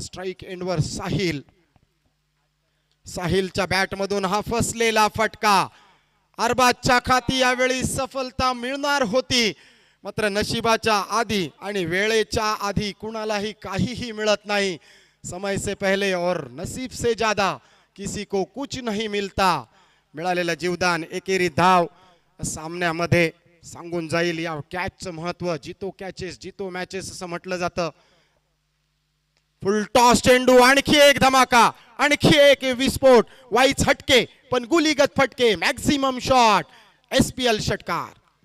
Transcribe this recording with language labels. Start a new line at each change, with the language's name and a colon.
Marathi: Strike एंडवर साहिलच्या बॅटमधून हा फसलेला फटका, अरबाजच्या खाती यावेळी सफलता मिळणार होती, मात्र नशिबाच्या आधी आणि वेळेच्या आधी कुणालाही काहीही मिळत नाही.
Hindi: समय से पहले और नसीब से ज्यादा किसी को कुछ नहीं मिलता.
Marathi: मिळालेलं जीवदान, एकेरी धाव सामन्यामध्ये सांगून जाईल. या कॅचचं महत्व,
Hindi: जितो कॅचेस जितो मॅचेस
Marathi: असं म्हटलं जातं. फुल टॉस चेंडू, आणखी एक धमाका, आणखी एक विस्फोट, वाईच हटके पण गुलीगत फटके, मॅक्सिमम शॉट, SPL षटकार.